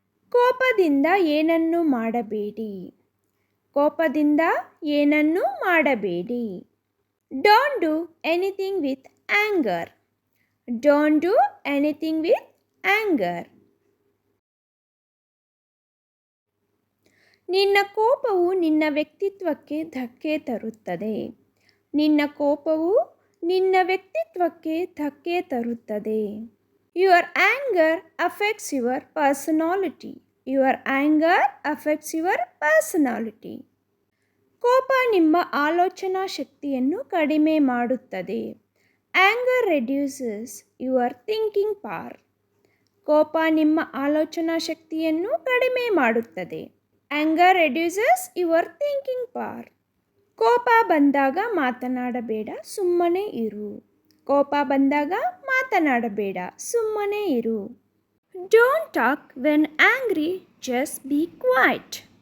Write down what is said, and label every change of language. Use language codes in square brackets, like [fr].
[kn] ಕೋಪದಿಂದ ಏನನ್ನೂ ಮಾಡಬೇಡಿ. ಕೋಪದಿಂದ ಏನನ್ನೂ ಮಾಡಬೇಡಿ. [en] Don't do anything with anger. Don't do anything with anger. [kn] ನಿನ್ನ ಕೋಪವು ನಿನ್ನ ವ್ಯಕ್ತಿತ್ವಕ್ಕೆ ಧಕ್ಕೆ ತರುತ್ತದೆ. ನಿನ್ನ ಕೋಪವು ನಿನ್ನ ವ್ಯಕ್ತಿತ್ವಕ್ಕೆ ಧಕ್ಕೆ ತರುತ್ತದೆ. [en] Your anger affects your personality. Your anger affects your personality. [kn] ಕೋಪ ನಿಮ್ಮ ಆಲೋಚನಾ ಶಕ್ತಿಯನ್ನು ಕಡಿಮೆ ಮಾಡುತ್ತದೆ. [en] Anger reduces your thinking power. [kn] ಕೋಪ ನಿಮ್ಮ ಆಲೋಚನಾ ಶಕ್ತಿಯನ್ನು ಕಡಿಮೆ ಮಾಡುತ್ತದೆ. [en] Anger reduces your thinking power. [kn] ಕೋಪ ಬಂದಾಗ ಮಾತನಾಡಬೇಡ, ಸುಮ್ಮನೆ ಇರು. ಕೋಪ ಬಂದಾಗ ಮಾತನಾಡಬೇಡ, ಸುಮ್ಮನೆ ಇರು. [en] Don't talk when angry, just be quiet.